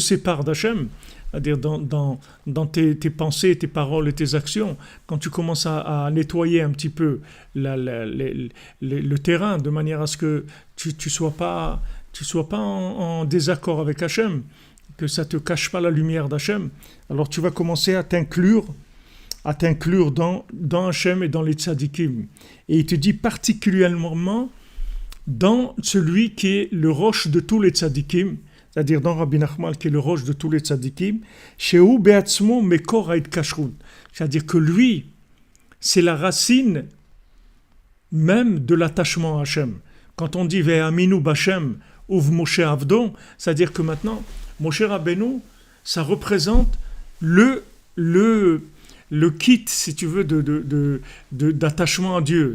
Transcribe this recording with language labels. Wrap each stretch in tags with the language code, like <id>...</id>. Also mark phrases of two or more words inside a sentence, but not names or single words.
<fr>sépare d'Hachem, c'est-à-dire dans tes pensées, tes paroles et tes actions, quand tu commences à nettoyer un petit peu le terrain de manière à ce que tu sois pas tu ne sois pas en désaccord avec Hachem, que ça ne te cache pas la lumière d'Hachem, alors tu vas commencer à t'inclure dans Hachem et dans les tzadikim. Et il te dit particulièrement dans celui qui est le roche de tous les tzadikim, c'est-à-dire dans Rabbi Nachman qui est le roche de tous les tzadikim,</fr> <he>שהוא בעצמו מקור ההתקשרות,</he> <fr>c'est-à-dire que lui, c'est la racine même de l'attachement à Hachem. Quand on dit</fr> <he>ויאמינו בה' ובמשה עבדו,</he> <fr>c'est-à-dire que maintenant, Moshe Rabbeinu, ça représente le kit, si tu veux, d'attachement à Dieu.</fr>